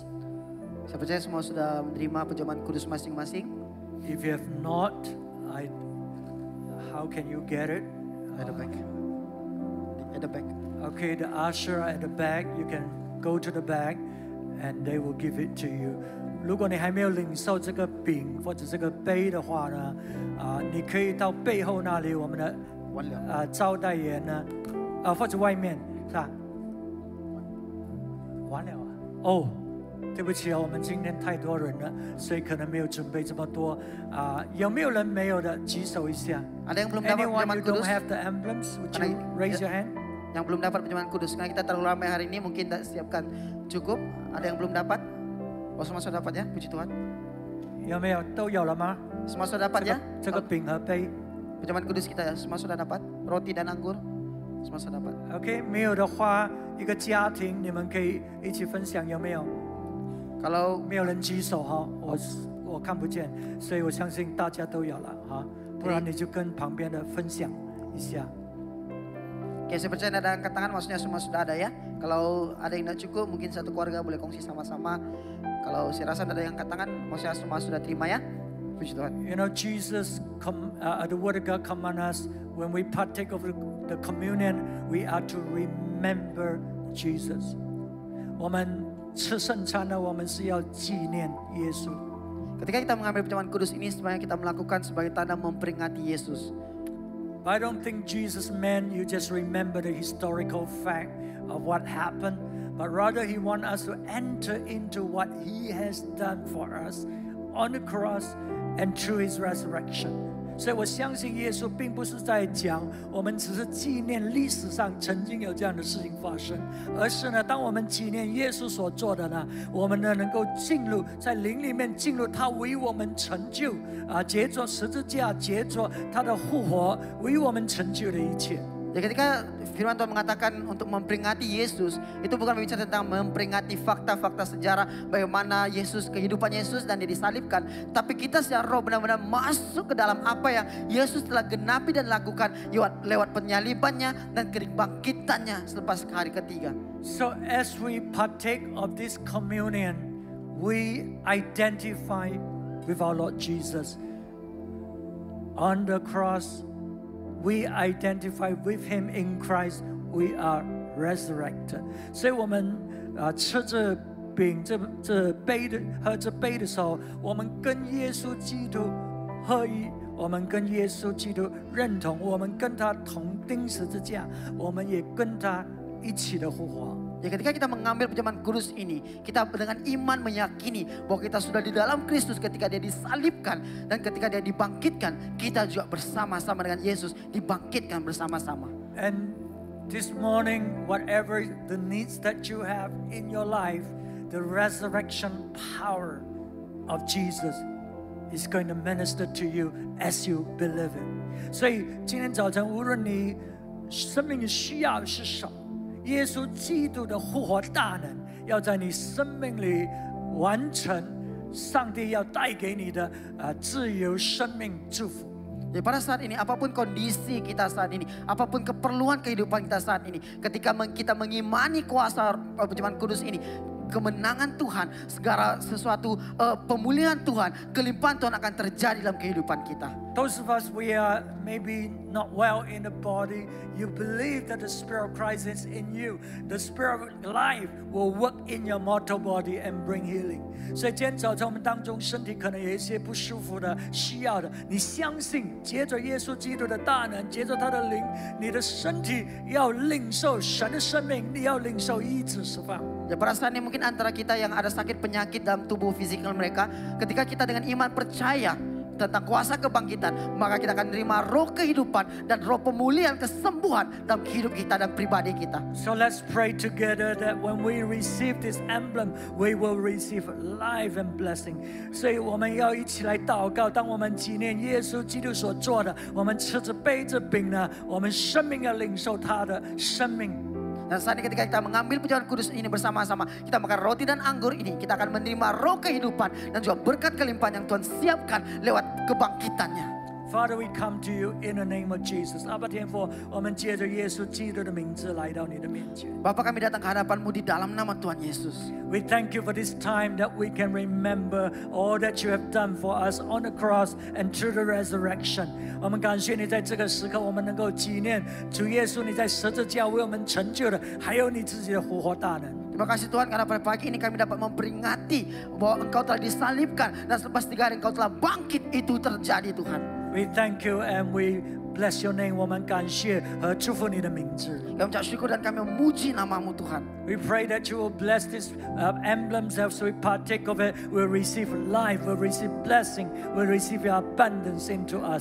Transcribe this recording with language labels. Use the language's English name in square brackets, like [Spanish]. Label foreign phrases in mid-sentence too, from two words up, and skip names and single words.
[Malay] Saya percaya semua sudah menerima pejaman kudus masing-masing. [English] If you have not, how can you get it? At the back. At the back. Okay, the usher at the back, you can go to the back and they will give it to you. [Chinese] 如果你还没有领受这个饼或者这个杯的话呢，你可以到背后那里，我们的招待员呢，或者外面是吧？完了啊！哦，对不起啊，我们今天太多人了，所以可能没有准备这么多有没有人没有的举手一下？ [Malay] Ada yang belum dapat [English] Anyone [Malay] pejaman [English] who don't [Malay] kudus? [English] have the emblems, would you raise your hand? [Malay] Yang belum dapat perjamuan kudus. Karena kita terlalu ramai hari ini mungkin tidak siapkan cukup. Ada yang belum dapat? Oh semua sudah dapat ya, puji Tuhan. [Chinese] 有没有？都有了吗？ [Malay] Semua sudah dapat ya? [Chinese] 这个饼和杯 [Malay] Perjamuan kudus kita ya, semua sudah dapat. Roti dan anggur, semua sudah dapat. [Chinese] ，OK， 没有的话，一个家庭你们可以一起分享，有没有？ [Malay] Kalau [Chinese] 没有人举手哈，我看不见，所以我相信大家都有了哈，不然你就跟旁边的分享一下。 [Malay] Oke, saya percaya ada angkat tangan, maksudnya semua sudah ada ya. Kalau ada yang tidak cukup, mungkin satu keluarga boleh kongsi sama-sama. Kalau saya rasa ada yang angkat tangan, maksudnya semua sudah terima ya. Puji Tuhan. [English] You know, Jesus, the Word of God command us when we partake of the communion, we are to remember Jesus. [Chinese] 我们吃圣餐呢，我们是要纪念耶稣。 [Malay] Ketika kita mengambil perjamuan kudus ini, sebenarnya kita melakukan sebagai tanda memperingati Yesus. [English] But I don't think Jesus meant you just remember the historical fact of what happened, but rather He wants us to enter into what He has done for us on the cross and through His resurrection. [Chinese] 所以我相信耶稣并不是在讲我们只是纪念历史上曾经有这样的事情发生，而是呢，当我们纪念耶稣所做的呢，我们呢能够进入在灵里面进入他为我们成就结着十字架，结着他的复活为我们成就的一切。 [Malay] Jadi ketika firman Tuhan mengatakan untuk memperingati Yesus, itu bukan berbicara tentang memperingati fakta-fakta sejarah bagaimana Yesus, kehidupan Yesus dan dia disalibkan. Tapi kita secara roh benar-benar masuk ke dalam apa yang Yesus telah genapi dan lakukan lewat penyalibannya dan kebangkitannya selepas hari ketiga. [English] So as we partake of this communion, we identify with our Lord Jesus on the cross. We identify with Him in Christ. We are resurrected. [Chinese] 所以我们吃这饼、这杯的喝这杯的时候，我们跟耶稣基督合一，我们跟耶稣基督认同，我们跟他同钉十字架，我们也跟他一起的复活。 [Malay] Ya, ketika kita mengambil perjamuan kudus ini, kita dengan iman meyakini bahwa kita sudah di dalam Kristus ketika dia disalibkan dan ketika dia dibangkitkan, kita juga bersama-sama dengan Yesus dibangkitkan bersama-sama. [English] And this morning, whatever the needs that you have in your life, the resurrection power of Jesus is going to minister to you as you believe it. [Chinese] 所以今天早晨，无论你生命的需要是什么， 耶稣基督的复活大能要在你生命里完成，上帝要带给你的自由生命祝福。 [Malay] Jadi pada saat ini, apapun kondisi kita saat ini, apapun keperluan kehidupan kita saat ini, ketika kita mengimani kuasa perjamuan kudus ini, kemenangan Tuhan, segala sesuatu pemulihan Tuhan, kelimpahan Tuhan akan terjadi dalam kehidupan kita. [English] Those of us we are maybe not well in the body, you believe that the Spirit of Christ is in you. The Spirit of life will work in your mortal body and bring healing. [Chinese] 所以今天早晨我们当中身体可能有一些不舒服的、需要的，你相信，接着耶稣基督的大能，接着他的灵，你的身体要领受神的生命，你要领受医治释放。 [Malay] Ya, pada saat ini mungkin antara kita yang ada sakit penyakit dalam tubuh fisikal mereka, ketika kita dengan iman percaya tentang kuasa kebangkitan, maka kita akan menerima roh kehidupan dan roh pemulihan, kesembuhan dalam hidup kita dan pribadi kita. [English] So let's pray together that when we receive this emblem, we will receive life and blessing. [Chinese] 所以我们要一起来祷告，当我们纪念耶稣基督所做的，我们吃着杯着饼呢，我们生命要领受他的生命。 [Malay] Dan saat ini ketika kita mengambil perjamuan kudus ini bersama-sama, kita makan roti dan anggur ini, kita akan menerima roh kehidupan dan juga berkat kelimpahan yang Tuhan siapkan lewat kebangkitannya. [English] Father, we come to you in the name of Jesus. [Chinese] 阿爸天父，我们借着耶稣基督的名字来到你的面前。 [Malay] Bapa, kami datang ke hadapan-Mu di dalam nama Tuhan Yesus. [English] We thank you for this time that we can remember all that you have done for us on the cross and through the resurrection. [Chinese] 我们感谢你在这个时刻，我们能够纪念主耶稣你在十字架为我们成就的，还有你自己的复活大能。 [Malay] Terima kasih Tuhan karena pada pagi ini kami dapat memperingati bahwa Engkau telah disalibkan dan selepas 3 hari Engkau telah bangkit, itu terjadi Tuhan. [English] We thank you and we bless your name， [Chinese] 我们感谢和祝福你的名字。 [Malay] Kami ucap syukur dan kami memuji namamu Tuhan. [English] We pray that you will bless these emblems as we partake of it. We'll receive life, we'll receive blessing, we'll receive your abundance into us.